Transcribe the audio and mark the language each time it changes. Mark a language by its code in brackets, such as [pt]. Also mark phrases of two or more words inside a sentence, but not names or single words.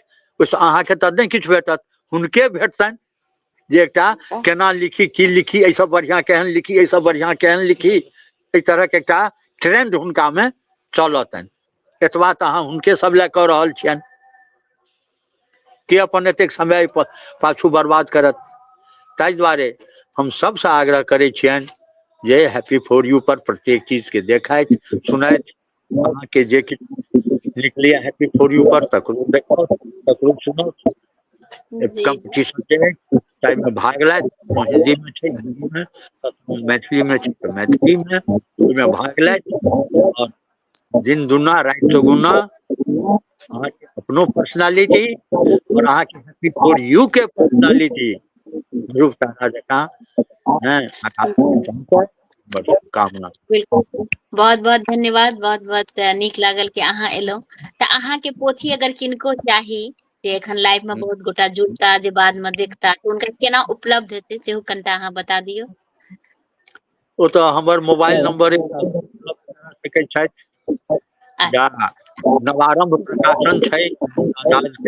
[mai] ओहिसँ अहाँके तऽ नहीं किछु भेटत, हुनके भेटतनि जे एकटा केना लिखी, की लिखी, एहिसँ बढ़िया केहन लिखी, एहिसँ बढ़िया केहन लिखी, एहि तरह के एकटा ट्रेंड हुनका में चलतनि। एतबा तऽ अहाँ हुनके सब लए कऽ रहल छियनि, के अपन एतेक समय पाछू बर्बाद करत। ताहि दुआरे हम सबसे आग्रह करै छियनि जे हैप्पी फॉर यू पर प्रत्येक चीज के देखैत सुनैत, अहाँ के जे किछु निकलिए हैप्पी फॉर यू पर तकरो देखो, तकरो सुनो। जी कंपटीशन छै, ताहिमे भाग लेत, कखनो हिंदी में छै हिंदी में, कखनो मैथिली में छै तऽ मैथिली में, ओहिमे भाग लेत और दिन दुना राति चौगुना अहाँ के अपनो पर्सनालिटी और अहाँ के हैप्पी फॉर यू के पर्सनालिटी ध्रुव तारा जकाँ हैं आकाश में चमकै। बड़ शुभकामना। बिल्कुल, बहुत बहुत धन्यवाद, बहुत बहुत नीक लागल कि अहाँ एलहुँ। तऽ अहाँ के पोथी अगर किनको चाही जे एखन लाइव में बहुत गोटा जुड़ता, जे बाद में देखता, तऽ हुनका केना उपलब्ध हेतै सेहो कनिटा अहाँ बता दियौ। ओ तऽ हमर मोबाइल नंबर करा सकै छथि, या नवारंभ प्रकाशन छै आजाद के